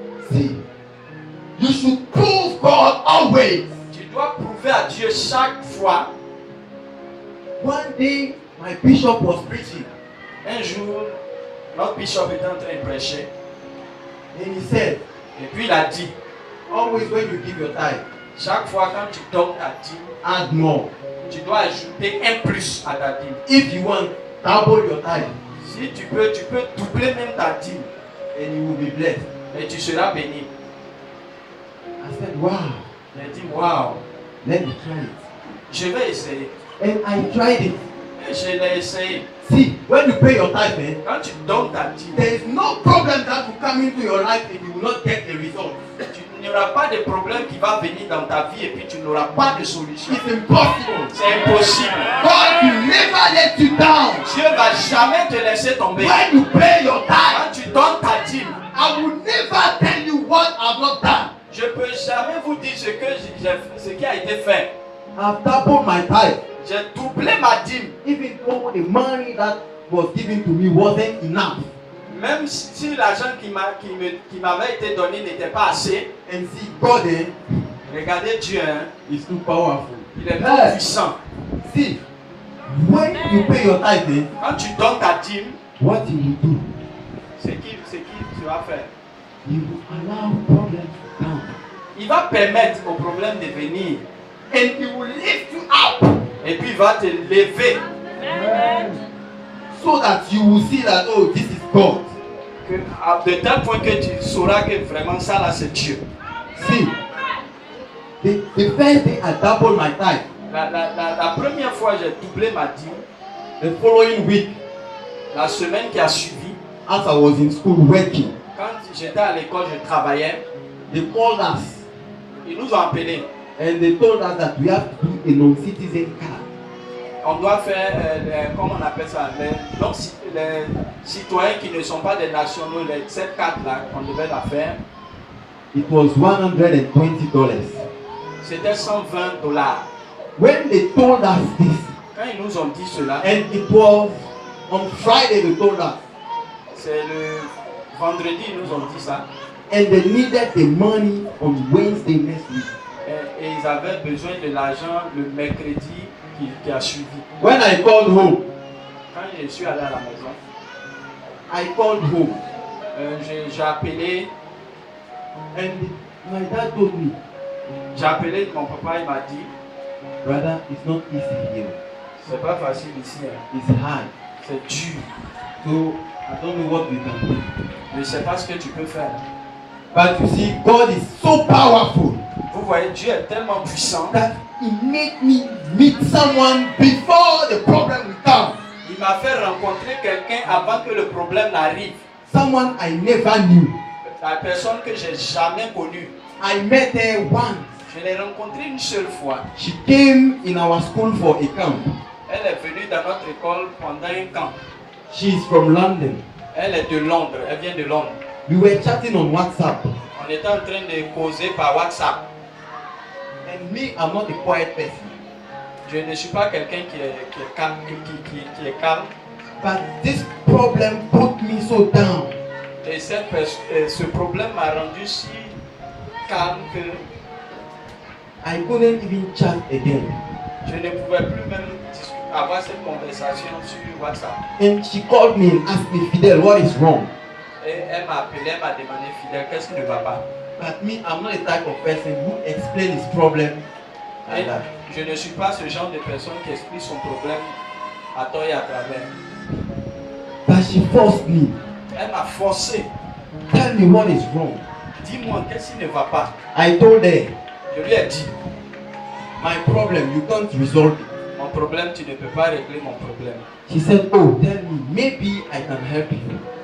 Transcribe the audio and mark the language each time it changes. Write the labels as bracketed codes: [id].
[en] See, you should prove God always. [fr] Tu dois prouver à Dieu chaque fois. [en] One day, my bishop was preaching, [fr] Un jour, notre bishop était en train de prêcher. [en] and he said, [fr] Et puis il a dit, [en] always when you give your tithe, [fr] chaque fois quand tu donnes ta dîme, [en] add more. [fr] tu dois ajouter un plus à ta dîme. [en] If you want, double your tithe, [fr] Si tu peux doubler même ta dîme [en] and you will be blessed. [fr] et tu seras béni. [en] I said, wow, [fr] J'ai dit, waouh, [en] let me try it. [fr] je vais essayer. [en] And I tried it. [fr] Et je l'ai essayé. [en] See, when you pay your tithe, man, [fr] Quand tu donnes ta dîme, [en] there is no problem that will come into your life and you will not get the result. [fr] tu n'auras pas de problème qui va venir dans ta vie et puis tu n'auras pas de solution. [en] It's impossible. [fr] C'est impossible. [en] God will never let you down. [fr] Dieu ne va jamais te laisser tomber. [en] When you pay your tithe, [fr] Quand tu donnes ta dîme, [en] I will never tell you what I've not done. [fr] je ne peux jamais vous dire ce qui a été fait. [en] I've doubled my tithe. [fr] J'ai doublé ma dîme. [en] Even though the money that was given to me wasn't enough. [fr] Même si l'argent qui m'avait été donné n'était pas assez. [en] And see, God [fr] Regardez Dieu, hein, [en] is too powerful. [fr] il est trop puissant. [en] See, when you pay your tithe, [fr] Quand tu donnes ta dîme, [en] what you will do, [fr] ce qu'il tu vas faire, [en] you will allow problems down. [fr] il va permettre au problème de venir. [en] And he will lift you up [fr] Et puis il va te lever. [en] so that you will see that, oh, this is God. [fr] De tel point que tu sauras que vraiment ça là c'est Dieu. [en] See, the first day I doubled my tithe. [fr] La première fois j'ai doublé ma dîme. [en] The following week, [fr] La semaine qui a suivi, [en] as I was in school working, [fr] quand j'étais à l'école, je travaillais. [en] they called us [fr] Ils nous ont appelés. [en] and they told us that we have to do a non-citizen card. [fr] On doit faire, comment on appelle ça, les citoyens qui ne sont pas des nationaux, cette carte-là, on devait la faire. [en] It was $120. [fr] C'était $120. [en] When they told us this, [fr] Quand ils nous ont dit cela, [en] and it was on Friday they told us, [fr] c'est le vendredi, ils nous ont dit ça. [en] and they needed the money on Wednesday next week. [fr] Et ils avaient besoin de l'argent le mercredi qui a suivi. [en] When I called home, [fr] Quand je suis allé à la maison, [en] I called home, [fr] j'ai appelé, [en] and my dad told me, [fr] mon papa, il m'a dit, [en] brother, it's not easy here. [fr] c'est pas facile ici, hein. [en] It's hard. [fr] C'est dur. [en] So I don't know what we can do. [fr] Je ne sais pas ce que tu peux faire. [en] But you see, God is so powerful [fr] Vous voyez, Dieu est tellement puissant. [en] that He made me meet someone before the problem will come. [fr] Il m'a fait rencontrer quelqu'un avant que le problème n'arrive. [en] Someone I never knew. [fr] La personne que j'ai jamais connue. [en] I met her once. [fr] Je l'ai rencontrée une seule fois. [en] She came in our school for a camp. [fr] Elle est venue dans notre école pendant un camp. [en] She's from London. [fr] Elle est de Londres. Elle vient de Londres. [en] We were chatting on WhatsApp. [fr] On était en train de causer par WhatsApp. [en] And me, I'm not a quiet person. [fr] Je ne suis pas quelqu'un qui est calme, qui est calme. [en] But this problem put me so down. [fr] Et ce problème m'a rendu si calme que [en] I couldn't even chat again. [fr] je ne pouvais plus même avoir cette conversation sur WhatsApp. [en] And she called me and asked me, Fidel, what is wrong? [fr] Et elle m'a appelé, elle m'a demandé, Fidèle, qu'est-ce qui ne va pas? [en] But me, I'm not the type of person who explains his problem like [fr] Et [en] that. [fr] je ne suis pas ce genre de personne qui explique son problème à tort et à travers. [en] But she forced me. [fr] Elle m'a forcé. [en] Tell me what is wrong. [fr] Dis-moi, qu'est-ce qui ne va pas? [en] I told her, [fr] Je lui ai dit, [en] my problem, you can't resolve it. [fr] mon problème, tu ne peux pas régler mon problème. [en] She said, oh, tell me, maybe I can help you.